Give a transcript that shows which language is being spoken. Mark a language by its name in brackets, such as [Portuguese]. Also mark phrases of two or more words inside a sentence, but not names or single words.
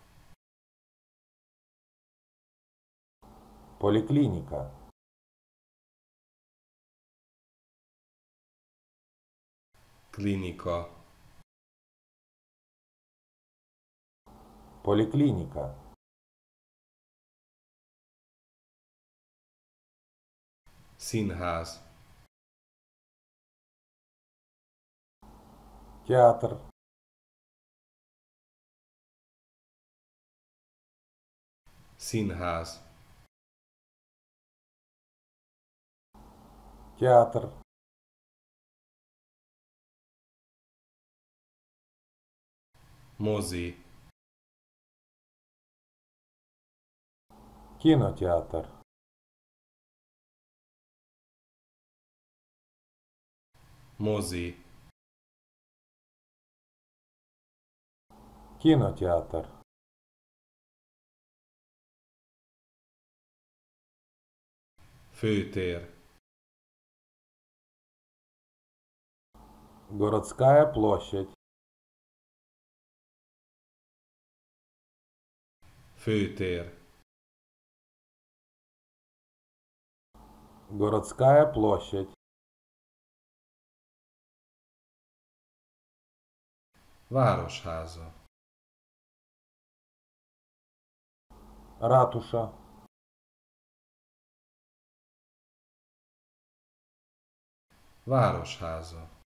[Russian] Поликлиника. [Hungarian] Klinika. [Russian] Поликлиника. [Hungarian] Színház. [Russian] Театр. [Hungarian] Színház. [Russian] Театр. [Hungarian] Mozi. [Russian] Кинотеатр. [Hungarian] Mozi. [Russian] Кинотеатр. [Hungarian] Főtér. [Russian] Городская площадь. [Hungarian] Főtér. [Russian] Городская площадь. [Hungarian] Városháza. [Russian] Ратуша. [Hungarian] Városháza.